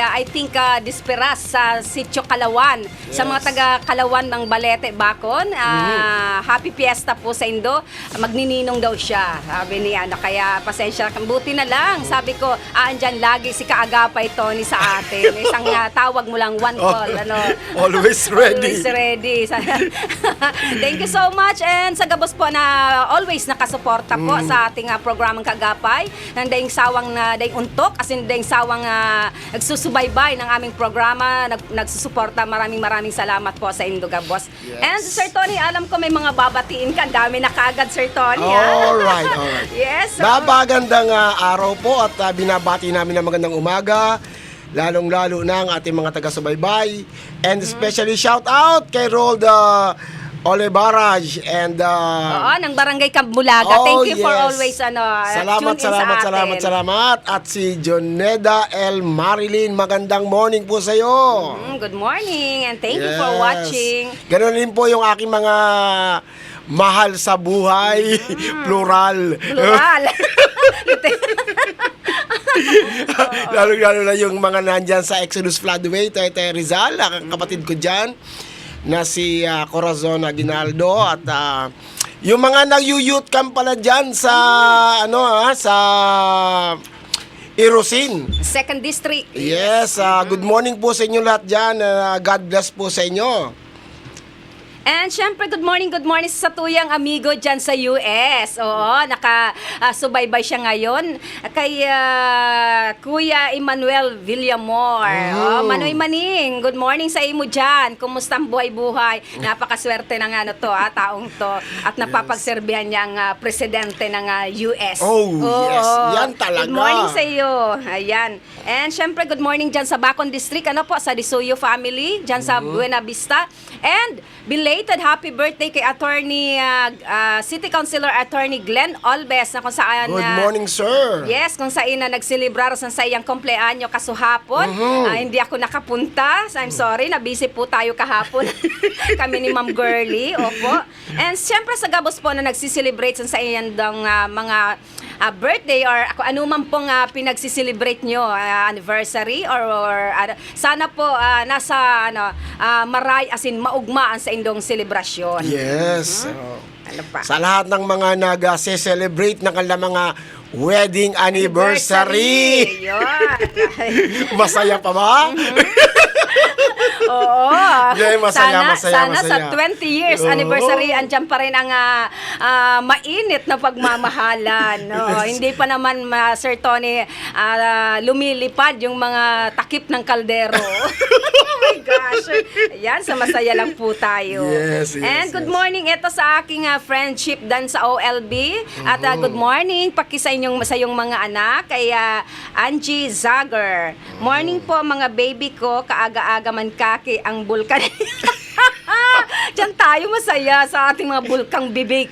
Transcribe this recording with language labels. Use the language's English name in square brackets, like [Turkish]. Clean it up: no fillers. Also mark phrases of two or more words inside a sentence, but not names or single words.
[English] I think [Filipino] Disperas sa Sitio Kalawan. Yes. Sa mga taga Kalawan ng Balete, Bacon. [English] Happy Fiesta [Filipino] po sa Indo. Magnininong daw siya. Sabi niya, kaya pasensya. Buti na lang. Sabi ko, andyan lagi si Kaagapay Tony sa atin. Isang tawag mo lang, [English] one call. Always ready. Always ready. Thank you so much, [Filipino] and sa gabos po na always nakasuporta po sa ating programang Kaagapay, ng [Bikol] daing sawang na daing untok, [English] as in [Filipino] daing sawang nagsusubaybay ng aming programa, nagsusuporta. Maraming salamat po sa [Bikol] Indo Gabos. [Filipino] Yes. And Sir Tony, alam ko may mga babatiin ka. Ang dami na kaagad, Sir Tony. Alright. Yes. Napagandang araw po at binabati namin ng magandang umaga. Lalong-lalo na ang ating mga taga-subaybay. [English] And especially shout out kay Rold Olebaraj and [Filipino] Oo, ng Barangay Cambulaga. [English] Thank you for always tune in [Filipino] sa atin. Salamat. At si Joneda L. Marilyn, magandang morning po sa iyo. [English] Good morning and thank you for watching. [Filipino] Ganon din po yung aking mga mahal sa buhay, plural. Lalo na yung mga nandyan sa Exodus Floodway, Tete Rizal, ang kapatid ko dyan, na si Corazon Aguinaldo, at yung mga nag-youth camp pala dyan sa, sa Irusin. [English] 2nd District. Yes, good morning [Filipino] po sa inyo lahat dyan. [English] God bless [Filipino] po sa inyo. And syempre, [English] good morning [Bikol] sa tuyang amigo [Filipino] dyan sa US. Oo, nakasubaybay siya ngayon kay Kuya Emmanuel Villamor. [Bikol] Oh, Manoy Maning, [English] good morning [Bikol] sa imo dyan. [Filipino] Kumusta ang buhay-buhay? Napakaswerte ng taong to at napapagserbihan niyang presidente ng US. [English] Oh, yes. [Filipino] Yan talaga. [English] Good morning [Filipino] sa iyo. Ayan. And syempre, [English] good morning [Filipino] dyan sa Bacon District. Ano po, sa Disuyo family, dyan sa Buena Vista. [English] And belated happy birthday kay Attorney City Councilor Attorney Glenn Olbes [Filipino] na kung saan [English] Good morning, sir. [Bikol] yes, [Filipino] kung saan na [Bikol] nagselebrar sa iyang kumpleanyo kasuhapon. [Filipino] Hindi ako nakapunta. [English] So I'm sorry, [Filipino] na-busy po tayo kahapon. Kami ni Ma'am Girlie, opo. And siyempre sa Gabos po na nagsiselebrate sa iyang mga birthday or anuman pong pinagsiselebrate nyo, anniversary or sana po [Bikol] nasa maugmaan sa indong selebrasyon. [Filipino] Yes. Ano pa? Sa lahat ng mga nag-celebrate ng kanilang mga wedding anniversary. Yun. Masaya pa ba? Oo. Yeah, masaya. Sana sa 20 years anniversary, andyan pa rin ang mainit na pagmamahalan. No? Hindi pa naman, Sir Tony, lumilipad yung mga takip ng kaldero. [English] Oh my gosh. [Filipino] Ayan, sa masaya lang po tayo. Yes, [English] And good morning [Filipino] ito sa aking friendship dan sa OLB. At good morning sa iyong mga anak, kay Angie Zager. [Bikol] Morning po mga baby ko, kaaga-aga man kaki ang bulkan. [Filipino] Diyan tayo masaya sa ating mga bulkang bibig.